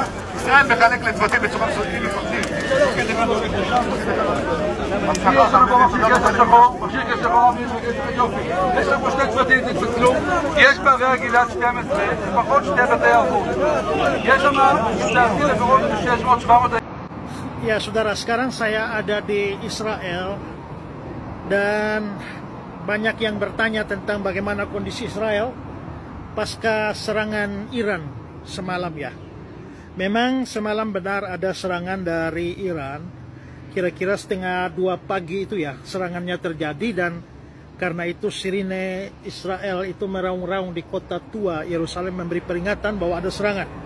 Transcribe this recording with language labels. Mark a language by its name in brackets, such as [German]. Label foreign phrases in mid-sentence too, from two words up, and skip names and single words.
[Hebrew] ישראל מחלק לצוותים בצורה מסודית מפקדים. יש לנו פה 2 צוותים, תתפצלו. יש בערי גלעד 12, לפחות 2 בתי היערכות. יש שם, לדעתי, לפחות 600-700. [Indonesian] Ya saudara, sekarang saya ada di Israel dan banyak yang bertanya tentang bagaimana kondisi Israel pasca serangan Iran semalam ya. Memang semalam benar ada serangan dari Iran, kira-kira setengah 2 pagi itu ya serangannya terjadi, dan karena itu sirine Israel itu meraung-raung di kota tua Yerusalem memberi peringatan bahwa ada serangan.